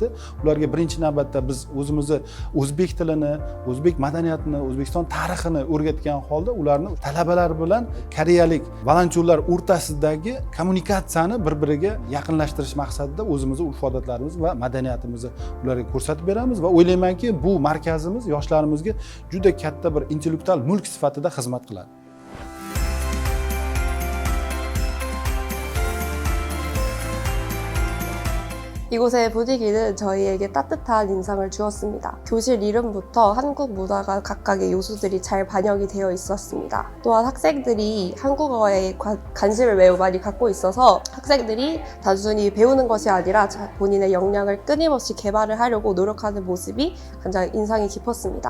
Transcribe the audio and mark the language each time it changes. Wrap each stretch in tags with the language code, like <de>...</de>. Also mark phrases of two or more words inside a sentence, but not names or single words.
<uz>Ularga birinchi navbatda biz o'zimizni o'zbek tilini, o'zbek madaniyatini, O'zbekiston tarixini o'rgatgan holda ularni talabalar bilan koreyalik volontyorlar o'rtasidagi kommunikatsiyani bir-biriga yaqinlashtirish maqsadida o'zimizni urf-odatlarimiz va madaniyatimizni ularga ko'rsatib beramiz va o'ylaymanki, bu markazimiz yoshlarimizga juda katta bir intellektual mulk sifatida xizmat qiladi.</uz> <ko>이곳의 분위기는 저희에게 따뜻한 인상을 주었습니다. 교실 이름부터 한국 문화가 각각의 요소들이 잘 반영이 되어 있었습니다. 또한 학생들이 한국어에 관심을 매우 많이 갖고 있어서 학생들이 단순히 배우는 것이 아니라 본인의 역량을 끊임없이 개발을 하려고 노력하는 모습이 가장 인상이 깊었습니다.</ko>